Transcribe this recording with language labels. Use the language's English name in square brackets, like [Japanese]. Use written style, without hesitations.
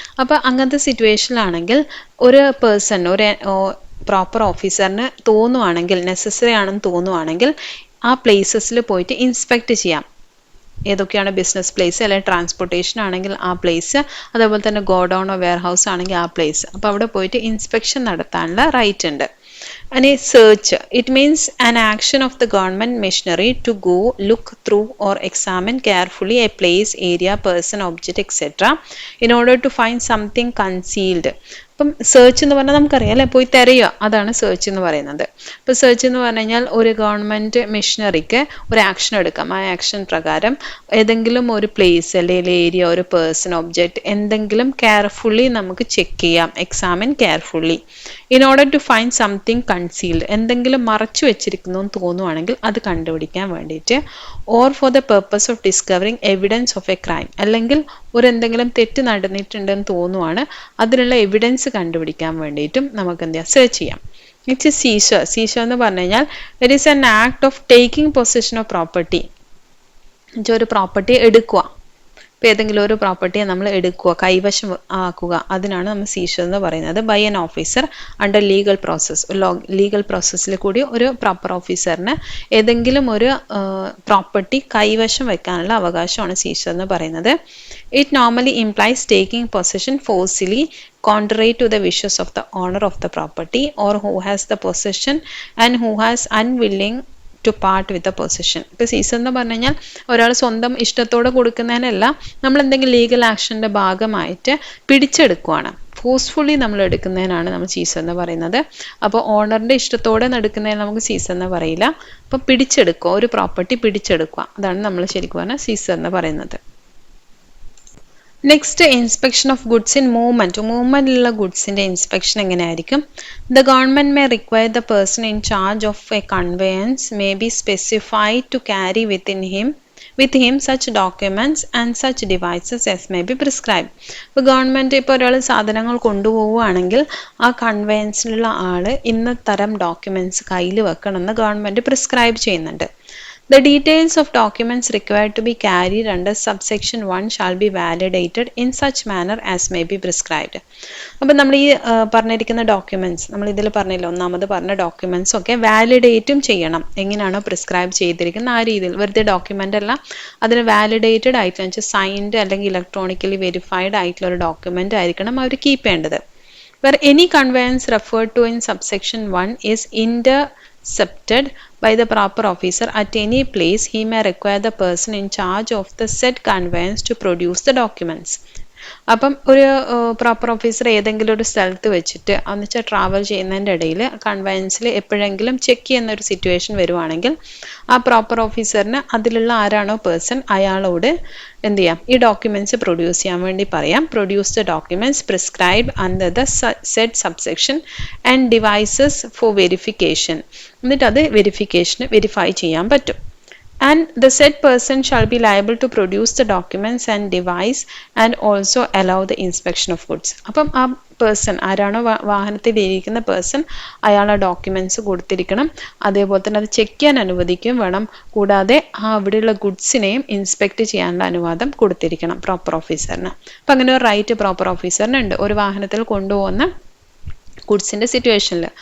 [Malayalam] അപ്പോൾ അങ്ങനത്തെ സിറ്റുവേഷനിലാണെങ്കിൽ ഒരു പേഴ്സൺ ഒരു പ്രോപ്പർ ഓഫീസറിന് തോന്നുവാണെങ്കിൽ, നെസസറി ആണെന്ന് തോന്നുവാണെങ്കിൽ, ആ പ്ലേസസിൽ പോയിട്ട് ഇൻസ്പെക്ട് ചെയ്യാം. ഏതൊക്കെയാണ് ബിസിനസ് പ്ലേസ്, അല്ലെങ്കിൽ ട്രാൻസ്പോർട്ടേഷൻ ആണെങ്കിൽ ആ പ്ലേസ്, അതേപോലെ തന്നെ ഗോഡൗണോ വെയർ ഹൗസ് ആണെങ്കിൽ ആ പ്ലേസ്. അപ്പോൾ അവിടെ പോയിട്ട് ഇൻസ്പെക്ഷൻ നടത്താനുള്ള റൈറ്റ് ഉണ്ട്. [English] And a search, it means an action of the government machinery to go, look through or examine carefully a place, area, person, object, etc. in order to find something concealed. [Malayalam] അപ്പം search എന്ന് പറഞ്ഞാൽ നമുക്കറിയാം അല്ലേ, പോയി തിരയുക, അതാണ് search എന്ന് പറയുന്നത്. ഇപ്പോൾ സെർച്ച് എന്ന് പറഞ്ഞു കഴിഞ്ഞാൽ ഒരു ഗവൺമെൻറ് മെഷീനറിക്ക് ഒരു ആക്ഷൻ എടുക്കാം. ആ ആക്ഷൻ പ്രകാരം ഏതെങ്കിലും ഒരു പ്ലേസ് അല്ലെങ്കിൽ ഏരിയ, ഒരു പേഴ്സൺ, ഒബ്ജക്റ്റ് എന്തെങ്കിലും കെയർഫുള്ളി നമുക്ക് ചെക്ക് ചെയ്യാം, [English] Examine carefully in order to find something concealed. [Malayalam] എന്തെങ്കിലും മറച്ചു വെച്ചിരിക്കുന്നു എന്ന് തോന്നുവാണെങ്കിൽ അത് കണ്ടുപിടിക്കാൻ വേണ്ടിയിട്ട്, [English] or for the purpose of discovering evidence of a crime, [Malayalam] അല്ലെങ്കിൽ ഒരു എന്തെങ്കിലും തെറ്റ് നടന്നിട്ടുണ്ടെന്ന് തോന്നുവാണ്, അതിനുള്ള എവിഡൻസ് കണ്ടുപിടിക്കാൻ വേണ്ടിയിട്ടും നമുക്ക് എന്ത് ചെയ്യാം, സെർച്ച് ചെയ്യാം. [English] It's seizure. Seizure [Malayalam] എന്ന് പറഞ്ഞു കഴിഞ്ഞാൽ [English] It is an act of taking position of property. [Malayalam] ഒരു പ്രോപ്പർട്ടി എടുക്കുക, ഇപ്പോൾ ഏതെങ്കിലും ഒരു പ്രോപ്പർട്ടിയെ നമ്മൾ എടുക്കുക, കൈവശം ആക്കുക, അതിനാണ് നമ്മൾ സീഷർ എന്ന് പറയുന്നത്. [English] by an officer under legal process, [Malayalam] legal പ്രോസസ്സിൽ കൂടി ഒരു പ്രോപ്പർ ഓഫീസറിന് ഏതെങ്കിലും ഒരു പ്രോപ്പർട്ടി കൈവശം വെക്കാനുള്ള അവകാശമാണ് സീഷർ എന്ന് പറയുന്നത്. [English] It normally implies taking possession forcibly contrary to the wishes of the owner of the property or who has the possession and who has unwilling to part with the possession. [Malayalam] ഇപ്പോൾ Caesar എന്ന് പറഞ്ഞു കഴിഞ്ഞാൽ ഒരാൾ സ്വന്തം ഇഷ്ടത്തോടെ കൊടുക്കുന്നതിനല്ല, നമ്മൾ എന്തെങ്കിലും ലീഗൽ ആക്ഷൻ്റെ ഭാഗമായിട്ട് പിടിച്ചെടുക്കുകയാണ്, ഫോഴ്സ്ഫുള്ളി നമ്മൾ എടുക്കുന്നതിനാണ് നമ്മൾ സീസർ എന്ന് പറയുന്നത്. അപ്പോൾ ഓണറിൻ്റെ ഇഷ്ടത്തോടെ എടുക്കുന്നതിന് നമുക്ക് സീസർ എന്ന് പറയില്ല. അപ്പോൾ പിടിച്ചെടുക്കുക, ഒരു പ്രോപ്പർട്ടി പിടിച്ചെടുക്കുക, അതാണ് നമ്മൾ ശരിക്കും പറഞ്ഞാൽ സീസർ എന്ന് പറയുന്നത്. [English] Next, inspection of goods in movement. [Malayalam] മൂവ്മെൻറ്റിലുള്ള ഗുഡ്സിൻ്റെ inspection എങ്ങനെയായിരിക്കും? [English] The government may require the person in charge of a conveyance may be specified to carry with him such documents and such devices as may be prescribed. [Malayalam] ഇപ്പോൾ government ഇപ്പോൾ ഒരാൾ സാധനങ്ങൾ കൊണ്ടുപോവുകയാണെങ്കിൽ ആ കൺവേയൻസിലുള്ള ആൾ ഇന്ന തരം documents കയ്യിൽ വെക്കണമെന്ന് ഗവൺമെൻറ് പ്രിസ്ക്രൈബ് ചെയ്യുന്നുണ്ട്. [English] The details of documents required to be carried under subsection 1 shall be validated in such manner as may be prescribed. [Malayalam] അപ്പോൾ നമ്മൾ ഈ പറഞ്ഞിരിക്കുന്ന ഡോക്യുമെൻറ്റ്സ്, നമ്മൾ ഇതിൽ പറഞ്ഞില്ല, ഒന്നാമത് പറഞ്ഞ ഡോക്യുമെൻറ്റ്സ് ഒക്കെ വാലിഡേറ്റും ചെയ്യണം. എങ്ങനെയാണോ പ്രിസ്ക്രൈബ് ചെയ്തിരിക്കുന്ന ആ രീതിയിൽ, വെറുതെ ഡോക്യുമെൻ്റ് അല്ല, അതിന് വാലിഡേറ്റഡ് ആയിട്ടുള്ള വെച്ചാൽ സൈൻഡ് അല്ലെങ്കിൽ ഇലക്ട്രോണിക്കലി വെരിഫൈഡ് ആയിട്ടുള്ള ഒരു ഡോക്യുമെൻ്റ് ആയിരിക്കണം അവർ കീപ്പ് ചെയ്യേണ്ടത്. [English] Where any conveyance referred to in subsection 1 is intercepted by the proper officer at any place, he may require the person in charge of the said conveyance to produce the documents. [Malayalam] അപ്പം ഒരു proper officer ഏതെങ്കിലും ഒരു സ്ഥലത്ത് വെച്ചിട്ട് എന്നുവെച്ചാൽ travel ചെയ്യുന്നതിൻ്റെ ഇടയിൽ കൺവയൻസിൽ എപ്പോഴെങ്കിലും ചെക്ക് ചെയ്യുന്ന ഒരു സിറ്റുവേഷൻ വരുവാണെങ്കിൽ ആ പ്രോപ്പർ ഓഫീസറിന് അതിലുള്ള ആരാണോ പേഴ്സൺ അയാളോട് എന്ത് ചെയ്യാം, ഈ ഡോക്യുമെൻറ്റ്സ് പ്രൊഡ്യൂസ് ചെയ്യാൻ വേണ്ടി പറയാം. [English] Produce the documents prescribe under the said subsection and devices for verification. [Malayalam] എന്നിട്ട് അത് വെരിഫൈ ചെയ്യാൻ പറ്റും. [English] And the said person shall be liable to produce the documents and device and also allow the inspection of goods. [Malayalam] അപ്പം ആ person ആരാണോ വാഹനത്തിൽ ഇരിക്കുന്ന person അയാൾ ആ ഡോക്യുമെൻറ്റ്സ് കൊടുത്തിരിക്കണം, അതേപോലെ തന്നെ അത് ചെക്ക് ചെയ്യാൻ അനുവദിക്കുകയും വേണം. കൂടാതെ ആ അവിടെയുള്ള ഗുഡ്സിനെയും ഇൻസ്പെക്ട് ചെയ്യാനുള്ള അനുവാദം കൊടുത്തിരിക്കണം പ്രോപ്പർ ഓഫീസറിന്. അപ്പം അങ്ങനെ ഒരു റൈറ്റ് പ്രോപ്പർ ഓഫീസറിനുണ്ട് ഒരു വാഹനത്തിൽ കൊണ്ടുപോകുന്ന ഗുഡ്സിൻ്റെ സിറ്റുവേഷനിൽ.